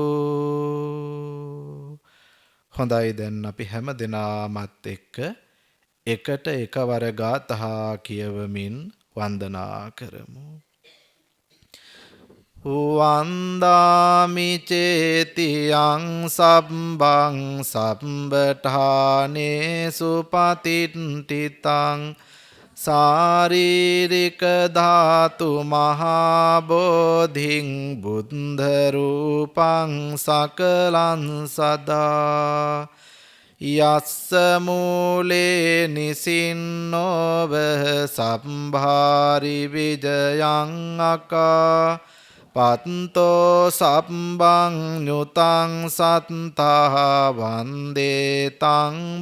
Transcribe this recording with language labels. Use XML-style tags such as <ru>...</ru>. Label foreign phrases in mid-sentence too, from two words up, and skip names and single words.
<si>හොඳයි, දැන් අපි හැම දෙනාමත් එක්ක එකට එකවර ගාථා කියවමින් වන්දනා කරමු.</si> <pi>වන්දාමි චේතියං සබ්බං සබ්බඨානේසු පතිට්ඨිතං සාරීරික ධාතු මහාබෝධින් බුද්ධ රූපං සකලං සදා යස්ස මූලේ නිසින්නෝව සම්භාරි විජයං අකා පත්තෝ සම්බං ඤුතං සත්තා වන්දේ තං</pi>